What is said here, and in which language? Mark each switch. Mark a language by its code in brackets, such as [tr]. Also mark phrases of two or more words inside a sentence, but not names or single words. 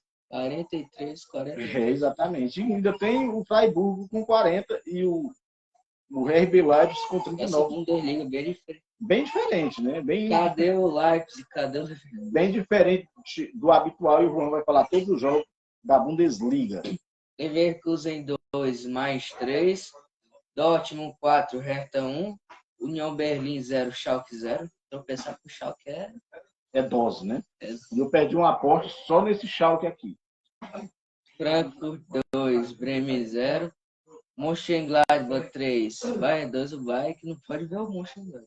[pt] 43, 40. Exatamente. E ainda tem o Freiburg com 40 e o RB Leipzig com Essa 39. Bundesliga é bem diferente. Bem diferente, né? Cadê o Leipzig? Cadê o... Bem diferente do habitual. E o Juan vai falar todos os jogos da Bundesliga. Leverkusen 2, mais 3. Dortmund 4, Hertha 1. União Berlim 0, Schalke 0. Tropeçar pro Schalke é dose, né? E eu perdi um aporte só nesse Schalke aqui. Frankfurt 2, Bremen 0. Mönchengladbach 3, Bayern 2. O Bayern que não pode ver o Mönchengladbach.